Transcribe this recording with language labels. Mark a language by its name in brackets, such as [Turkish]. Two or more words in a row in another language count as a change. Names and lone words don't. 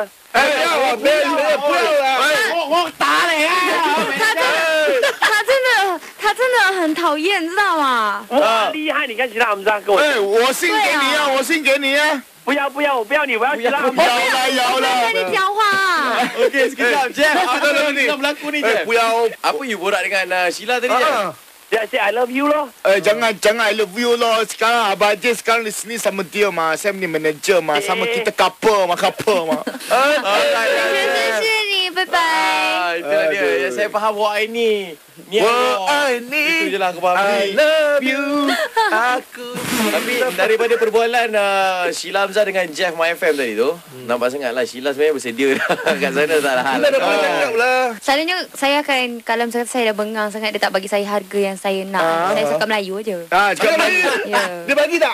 [Chinese] 不要啊！我打你啊！他真的很讨厌，你知道吗？哇，厉害！你看Sheila Amzah跟我。我信给你啊！我信给你啊！不要，我不要你，我要Sheila Amzah。有了。跟你讲话。 [Malay] Okey, sekejap. Jeff, apa yang berlaku ni, Jeff? [Chinese] 不要。 [Malay] Apa you borak dengan Sheila tadi, Jeff? Dia say [English] I love you [Malay] loh. Jangan [English] I love you [Malay] loh. Sekarang Abang Ajay sekarang di sini sama dia mah. Saya ni manager mah. Sama kita couple mah. [Chinese] 谢你，拜拜。 [Malay] Itulah dia. Saya faham why ni. Itu je lah aku faham. [English] I love you. [Malay] Aku. Tapi daripada perbualan Sheila Amzah dengan Jeff My FM tadi tu, nampak sangat lah Sheila sebenarnya bersedia dah kat sana, tak ada hal. Kita dah pernah cakap lah. Selalunya saya akan, kalau misalkan saya dah bengang sangat, dia tak bagi saya harga yang saya nak. Saya suka Melayu je. Cakap Melayu. Dia bagi tak?